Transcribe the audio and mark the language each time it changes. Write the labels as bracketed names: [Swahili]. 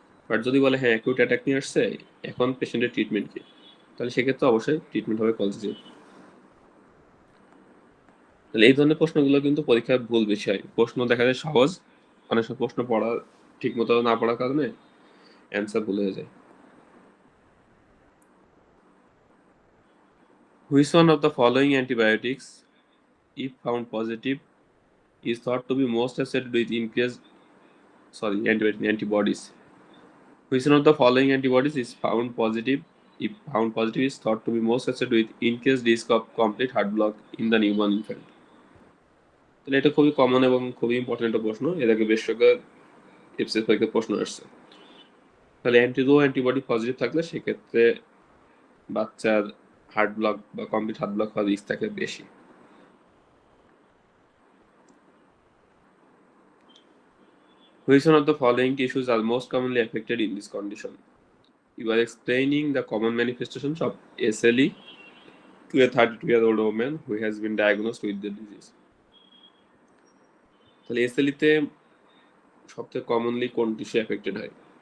[Bangla] But যদি বলে হ্যাঁ অ্যাকিউট অ্যাটাক নিয়ে আসছে, এখন পেশেন্টের ট্রিটমেন্ট কি, তাহলে সেক্ষেত্রে অবশ্যই ট্রিটমেন্ট হবে কলচিসিন। তাহলে এই ধরনের প্রশ্নগুলো কিন্তু পরীক্ষায় ভুল বিষয়। প্রশ্ন দেখা যায় সহজ, অনেক সময় প্রশ্ন পড়া ঠিক মতো না পড়ার কারণে অ্যান্সার ভুল হয়ে যায়। [English] Which one of the following antibiotics, if found positive, is thought to be most associated with increased antibodies? Which one of the following antibodies is found positive, if found positive, is thought to be most associated with increased risk of complete heart block in the newborn infant? [Bangla] তাহলে এটা খুবই common এবং খুবই important একটা প্রশ্ন, এর আগে বেশ কয়েকবার এফসিএস পরীক্ষায় প্রশ্ন আসছে। তাহলে অ্যান্টিবডি পজিটিভ থাকলে সেক্ষেত্রে বাচ্চার হার্ট ব্লক বা কমপ্লিট হার্ট ব্লক হওয়ার রিস্ক থাকে বেশি। [English] Which one of the following tissues are most commonly affected in this condition? You are explaining the common manifestations of SLE to a 32-year-old woman who has been diagnosed with the disease. [Bangla] তাহলে SLE তে সবথেকে commonly কোন tissue affected হয়?